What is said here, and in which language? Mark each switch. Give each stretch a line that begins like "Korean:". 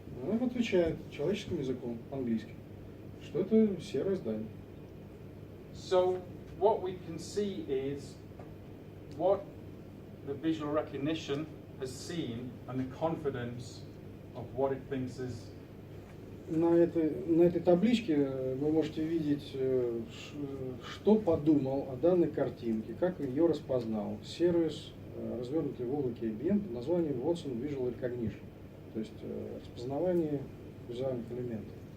Russian: Она ему отвечает человеческим языком, английским, что это серое здание.
English: So what we can see is what the visual recognition has seen and the confidence of what it thinks is.
Russian: На этой табличке вы можете видеть, что подумал о данной картинке, как ее распознал сервис, развернутый в облаке IBM под названием Watson Visual Recognition, то есть распознавание визуальных элементов.